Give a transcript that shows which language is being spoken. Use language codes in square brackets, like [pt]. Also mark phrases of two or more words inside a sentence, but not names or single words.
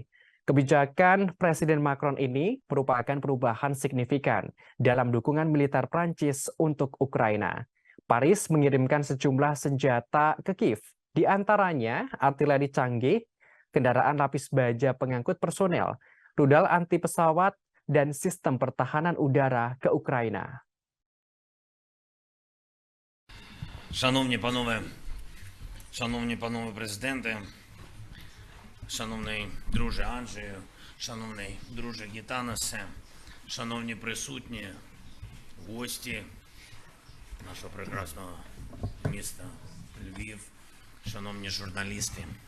[id] Kebijakan Presiden Macron ini merupakan perubahan signifikan dalam dukungan militer Prancis untuk Ukraina. Paris mengirimkan sejumlah senjata ke Kiev, di antaranya artileri canggih, kendaraan lapis baja pengangkut personel, rudal anti pesawat, dan sistem pertahanan udara ke Ukraina. [uk] Шановні панове президенти, шановний друже Анджею, шановний друже Гітанасе, шановні присутні, гості нашого прекрасного міста Львів, шановні журналісти.